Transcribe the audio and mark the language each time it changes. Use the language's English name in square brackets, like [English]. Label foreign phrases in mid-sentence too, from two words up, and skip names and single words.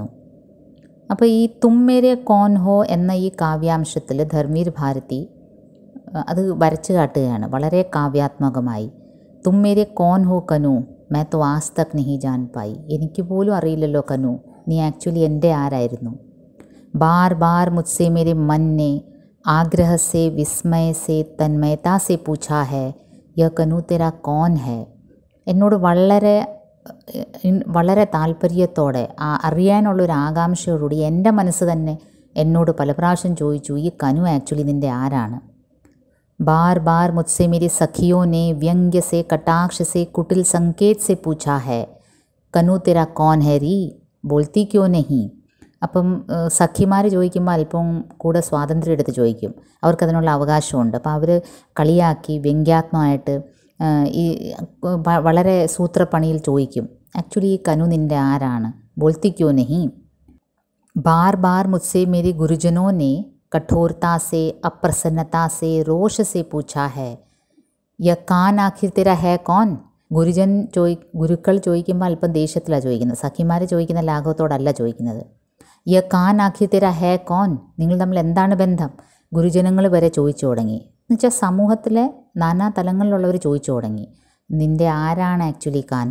[Malayalam] അപ്പോൾ ഈ [Hindi] तुम मेरे कौन हो [Malayalam] എന്ന ഈ കാവ്യാംശത്തിൽ ധർമ്മീർ ഭാരതി അത് വരച്ചു കാട്ടുകയാണ് വളരെ കാവ്യാത്മകമായി. [Hindi] तुम मेरे कौन हो कनु, मैं तो आज तक नहीं जान पाई. [Malayalam] എനിക്ക് പോലും അറിയില്ലല്ലോ കനു, നീ ആക്ച്വലി എൻ്റെ ആരായിരുന്നു. [Hindi] बार बार मुझसे मेरे मन ने आग्रह से विस्मय से तन्मयता से पूछा है यह कनु तेरा कौन है. [Malayalam] എന്നോട് വളരെ താല്പര്യത്തോടെ അറിയാനുള്ളൊരു ആകാംക്ഷയോടുകൂടി എൻ്റെ മനസ്സ് തന്നെ എന്നോട് പല പ്രാവശ്യം ചോദിച്ചു, ഈ കനു ആക്ച്വലി നിൻ്റെ ആരാണ്. [Hindi] बार बार मुझसे मेरी सखियों ने व्यंग्य से कटाक्ष से कुटिल संकेत से पूछा है कनु तेरा कौन है री, बोलती क्यों नहीं. [Malayalam] അപ്പം സഖിമാർ ചോദിക്കുമ്പോൾ അല്പം കൂടെ സ്വാതന്ത്ര്യം എടുത്ത് ചോദിക്കും, അവർക്കതിനുള്ള അവകാശമുണ്ട്. അപ്പോൾ അവർ കളിയാക്കി വ്യംഗ്യാത്മകമായിട്ട് ഈ വളരെ സൂത്രപ്പണിയിൽ ചോദിക്കും, ആക്ച്വലി ഈ കനു നിൻ്റെ ആരാണ്, [Hindi] बोलती क्यों नहीं. बार बार मुझसे मेरे गुरुजनों ने कठोरता से अप्रसन्नता से रोष से पूछा है यह कान आखिर तेरा है कौन. [Malayalam] ഗുരുക്കൾ ചോദിക്കുമ്പോൾ അല്പം ദേഷ്യത്തിലാണ് ചോദിക്കുന്നത്, സഖിമാർ ചോദിക്കുന്ന ലാഘവത്തോടല്ല ചോദിക്കുന്നത്. [Hindi] यह कान आखिर तेरा है कौन, [Malayalam] നിങ്ങൾ തമ്മിൽ എന്താണ് ബന്ധം. ഗുരുജനങ്ങൾ വരെ ചോദിച്ചു തുടങ്ങി. എന്നുവെച്ചാൽ സമൂഹത്തിലെ നാനാ തലങ്ങളിലുള്ളവർ ചോദിച്ചു തുടങ്ങി, നിൻ്റെ ആരാണ് ആക്ച്വലി കാൻഹ.